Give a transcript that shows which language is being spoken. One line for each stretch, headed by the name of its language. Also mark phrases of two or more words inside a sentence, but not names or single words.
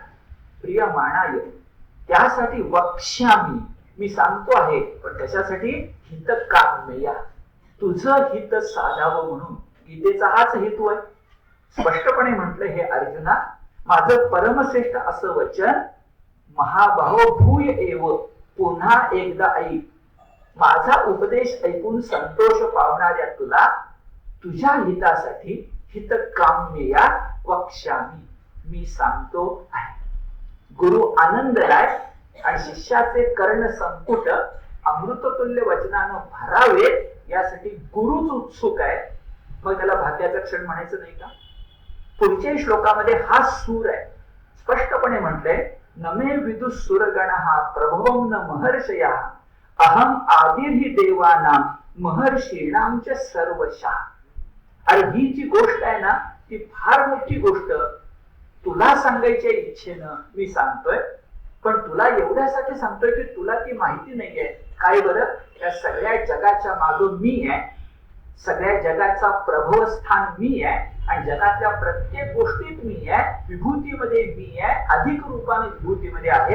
Marathi: प्रियमाणाय, त्यासाठी वक्ष्यामि मी सांगतो आहे, पण त्याच्यासाठी हितकाम्यया, तुझं हित साधावं म्हणून. गीतेचा हाच हेतू आहे. स्पष्टपणे म्हटलं, हे अर्जुना, माझं परमश्रेष्ठ असं वचन
Sanskrit: महाबाहो भूय एव,
Marathi: पुन्हा एकदा ऐक. माझा उपदेश ऐकून संतोष पावणाऱ्या तुला तुझ्या हितासाठी
Sanskrit: हितकाम्यया वक्ष्यामि
Marathi: मी सांगतो आहे. गुरु आनंदलाय आणि शिष्याचे कर्ण संपुट अमृततुल्य वचनानं भरावे यासाठी गुरुच उत्सुक आहे. मग त्याला भाग्याचा क्षण म्हणायचं नाही का? पुढच्या श्लोकामध्ये हा सूर आहे. स्पष्टपणे म्हटलंय,
Sanskrit: नमे विदुः सुरगणः प्रभवं न महर्षया अहम आदिर्हि देवानां महर्षीणां च सर्वशः.
Marathi: अरे ही जी गोष्ट आहे ना, ती फार मोठी गोष्ट तुला सांगायच्या इच्छेनं मी सांगतोय. पण तुला एवढ्यासाठी सांगतोय की तुला ती माहिती नाहीये. काय बरं? या सगळ्या जगाच्या मागं मी आहे, सगळ्या जगाचा प्रभव स्थान मी आहे आणि जगातल्या प्रत्येक गोष्टीत मी आहे, विभूतीमध्ये मी आहे, अधिक रूपाने विभूतीमध्ये आहे.